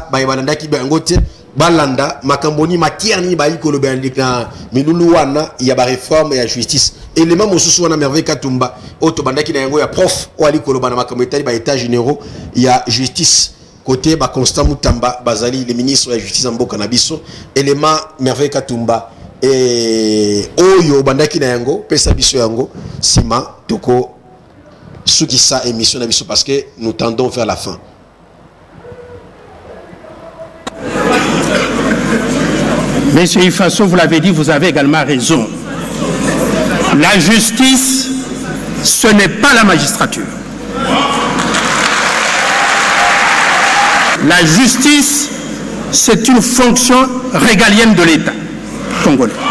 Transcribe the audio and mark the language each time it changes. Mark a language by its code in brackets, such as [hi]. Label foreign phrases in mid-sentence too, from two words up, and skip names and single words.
[ln] ba bandaki ba yango te balanda makamboni matière ni ba ikolo na milulu wana ya ba réforme ya justice élément mosusu wana merveille Katumba oto bandaki na yango ya prof o ali koloba na makambo etali ba [fr] état généraux [ln] ya justice côté ba Constant Mutamba bazali [fr] le ministre de la justice [ln] en mboka na biso élément merveille Katumba et oyo bandaki na yango pesa biso yango sima toko sukisa émission na biso [fr] parce que nous tendons vers la fin. Monsieur Ifaso, vous l'avez dit, vous avez également raison. La justice, ce n'est pas la magistrature. La justice, c'est une fonction régalienne de l'État congolais.